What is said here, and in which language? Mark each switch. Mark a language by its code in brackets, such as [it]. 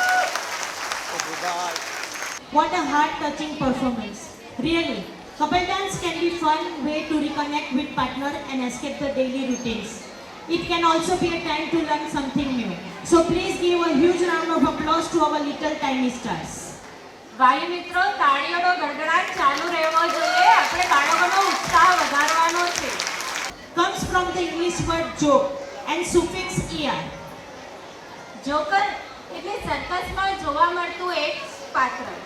[en] What a heart-touching performance. Really, couple dance can be fun way to reconnect with partner and escape the daily routines. It can also be a time to learn something new. So please give a huge round of applause to our little tiny stars. [gu] વાલી મિત્રો, તાળીઓનો ગડગડાટ ચાલુ રહેવો જોઈએ. આપણે બાળકોનો ઉત્સાહ વધારવાનો છે. [en] Comes from the English word joke and suffix er. [gu] Joker એટલે સર્કસમાં જોવા મળતું એક પાત્ર.